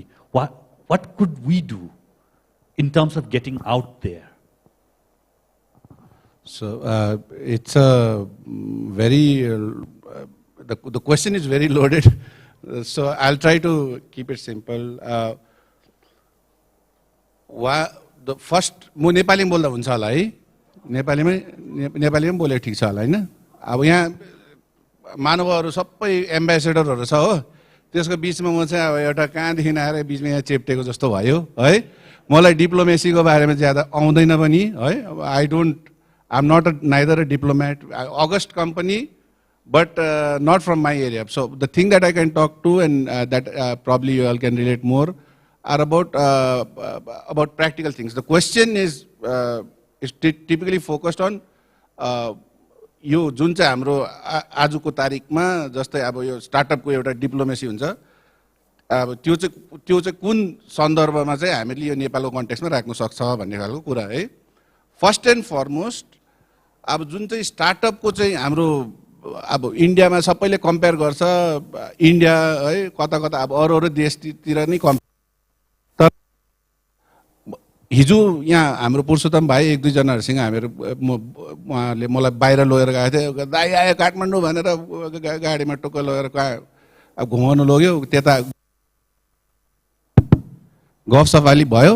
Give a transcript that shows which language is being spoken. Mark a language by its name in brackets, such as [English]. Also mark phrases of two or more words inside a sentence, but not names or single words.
[English] What could we do in terms of getting out there? So it's a very, the question is very loaded. So I'll try to keep it simple. The first, [Nepali] म नेपाली में बोल्दा हुन्छ होला है, नेपाली में बोले ठीक छ होला हैन? अब यहाँ मानवहरू सबै एम्बेसेडरहरू छ हो, त्यसको बीचमा म चाहिँ अब एउटा कहाँदेखि आएर बीचमा यहाँ चेप्टेको जस्तो भयो है। मलाई डिप्लोमेसीको बारेमा ज्यादा आउँदैन पनि है। [English] I'm not neither a diplomat, August company, but not from my area. So the thing that I can talk to, and that probably you all can relate more, are about practical things. The question is typically focused on [Nepali] यो जुन चाहिँ हाम्रो आजको तारिखमा जस्तै अब यो स्टार्टअपको एउटा डिप्लोमेसी हुन्छ, अब त्यो चाहिँ कुन सन्दर्भमा चाहिँ हामीले यो नेपालको कन्टेक्स्टमा राख्न सक्छ भन्ने खालको कुरा है। [English] first and foremost [Nepali] अब जुन चाहिँ स्टार्टअपको चाहिँ हाम्रो अब इन्डियामा सबैले कम्पेयर गर्छ, इन्डिया है कता कता अब अरू देशतिर नै तर हिजो यहाँ हाम्रो पुरुषोत्तम भाइ एक दुई जनाहरुसँग हामीहरु उहाँले मलाई बाहिर लगेर गएको थियो, दाइ आयो काठमाडौँ भनेर गाडीमा टुक्क लगेर अब घुमाउन लग्यो, त्यता गफ सफाली भयो।